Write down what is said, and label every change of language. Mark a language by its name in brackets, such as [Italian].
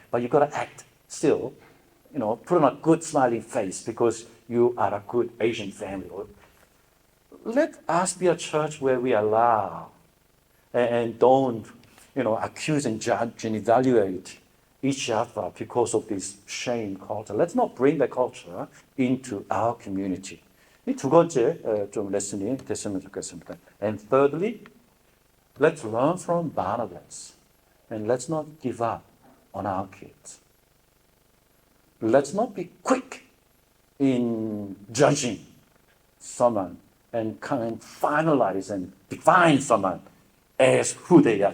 [English] But you got to act still, put on a good smiling face because you are a good Asian family. Let us be a church where we allow and don't, accuse and judge and evaluate each other because of this shame culture. Let's not bring that culture into our community. [Korean] 이 두 번째 좀 레슨이 됐으면 좋겠습니다. [English] And thirdly, let's learn from Barnabas and let's not give up on our kids. Let's not be quick in judging someone and finalize and define someone as who they are.